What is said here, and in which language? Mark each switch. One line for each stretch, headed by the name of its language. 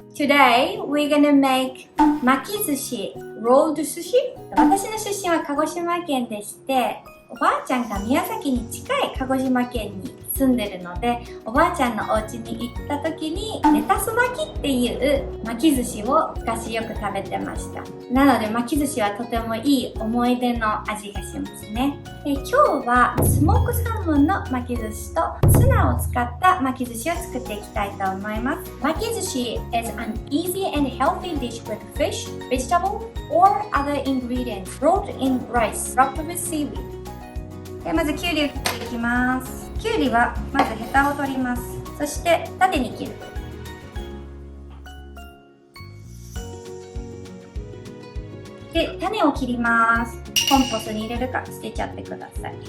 English: Today we're gonna make 巻き寿司 rolled 寿司。
Japanese: 私の出身は鹿児島県でして、おばあちゃんが宮崎に近い鹿児島県に住んでるので、おばあちゃんのお家に行った時にレタス巻きっていう巻き寿司を昔よく食べてました。なので巻き寿司はとてもいい思い出の味がしますね。今日はスモークサーモンの巻き寿司とツナを使った巻き寿司を作っていきたいと思います。
English: 巻き寿司 is an easy and healthy dish with fish, vegetable, or other ingredients rolled in rice wrapped with seaweed。
Japanese: でまずきゅうりを切っていきます。きゅうりはまずヘタを取ります。そして縦に切る。で種を切ります。コンポスに入れるか捨てちゃってください。